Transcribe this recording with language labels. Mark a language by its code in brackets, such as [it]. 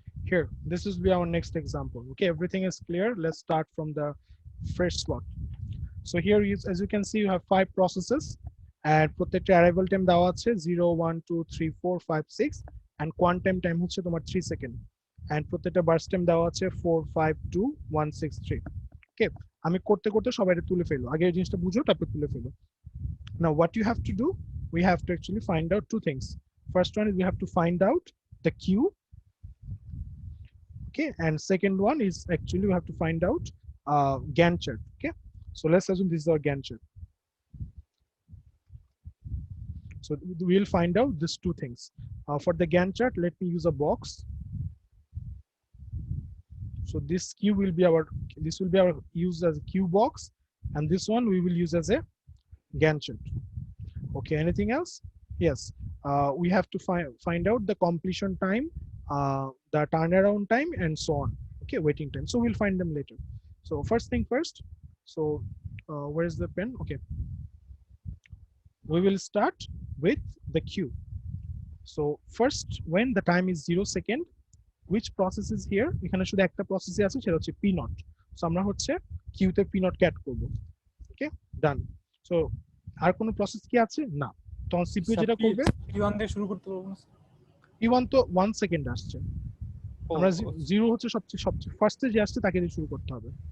[en] Here, this will be our next example. Okay, everything is clear. Let's start from the fresh slot. So here, as you can see, you have 5 processes, and প্রত্যেকটা arrival time [bn] দেওয়া আছে [en] 0, 1, 2, 3, 4, 5, 6, and quantum time হচ্ছে তোমার 3 second, and প্রত্যেকটা burst time দেওয়া আছে 4, 5, 2, 1, 6, 3. [bn] Okay, আমি করতে করতে সবাই তুলে ফেলো, আগে এই জিনিসটা বুঝো তারপর তুলে ফেলো। [en] Now what you have to do, we have to actually find out 2 things. First one is we have to find out the queue. Okay, and second one is actually we have to find out Gantt chart. Okay, so let's assume this is our Gantt chart. So we'll find out these 2 things. For the Gantt chart, let me use a box. So this queue will be our use as a queue box, and this one we will use as a Gantt chart. Okay, anything else? Yes, we have to find out the completion time, the turnaround time, and so on. Okay, waiting time. So we'll find them later. So first thing first. So where's the pen? Okay, we will start with the queue. So first, when the time is 0 second, which process is here? [bn] এখানে শুধু একটা প্রসেসই আছে, সেটা হচ্ছে P0. So আমরা হচ্ছে queue তে P0 কে add করব। [en] Okay, done. [bn] So আর কোনো প্রসেস কি আছে? না। তখন CPU যেটা করবে, P1 দিয়ে শুরু করতে পারবো না? P1 তো 1 সেকেন্ড আসছে। আমরা 0 হচ্ছে সবচেয়ে ফার্স্টে যে আসছে তাকে দিয়ে শুরু করতে হবে।